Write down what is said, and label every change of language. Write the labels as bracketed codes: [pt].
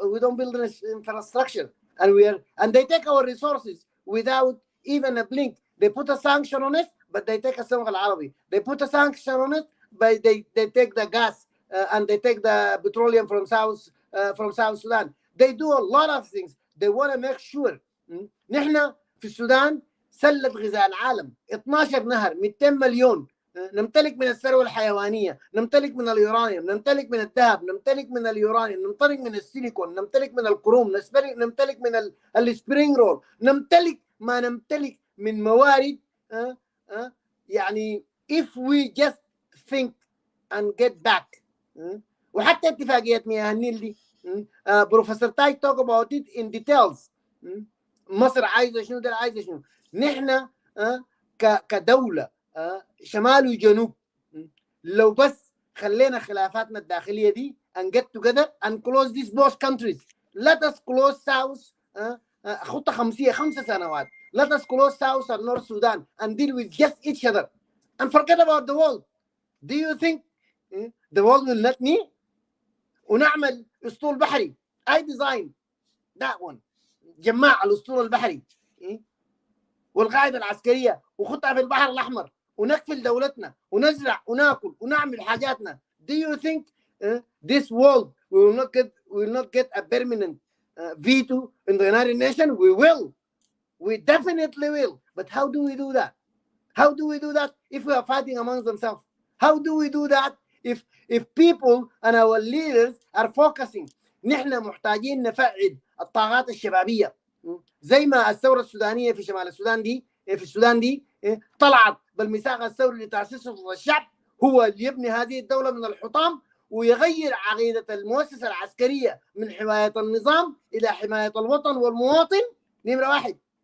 [en] We don't build an infrastructure, and they take our resources without even a blink. They put a sanction on it, but they take a Samagh al-Arabi. They put a sanction on it, but they take the gas and they take the petroleum from South Sudan. They do a lot of things. They want to make sure. [ar] نحن في السودان سلة غذاء العالم 12 نهر 200 مليون. نمتلك من الثروة الحيوانية، نمتلك من اليورانيوم، نمتلك من الذهب، نمتلك من اليورانيوم، نمتلك من السيليكون، نمتلك من الكروم، نمتلك من السبرينج رول، نمتلك ما نمتلك من موارد. [en] يعني if we just think and get back. [ar] وحتى اتفاقية مياه النيل دي بروفيسور تاي talk about it in details. مصر عايزة شنو، ده عايزة شنو. نحن كدولة شمال وجنوب لو بس خلينا خلافاتنا الداخلية دي and get together and close these both countries. [en] Let us close South خطة 5 سنوات. Let us close South and North Sudan and deal with just each other and forget about the world. Do you think the world will let me? [ar] ونعمل اسطول بحري. I design that one. جماعة الاسطول البحري والقاعدة العسكرية وخطها في البحر الأحمر ونكفل دولتنا ونزرع وناكل ونعمل حاجاتنا. Do you think this world will not get a permanent [en] veto in the United Nations? We will. We definitely will. But how do we do that? How do we do that if we are fighting amongst themselves? How do we do that if people and our leaders are focusing? [ar] نحن محتاجين نفعل الطاقات الشبابية زي ما الثورة السودانية في شمال السودان دي في السودان دي طلعت بالميثاق الثوري لتأسيس سلطة الشعب، هو اللي يبني هذه الدولة من الحطام ويغير عقيدة المؤسسة العسكرية من حماية النظام إلى حماية الوطن والمواطن. نمرة واحد.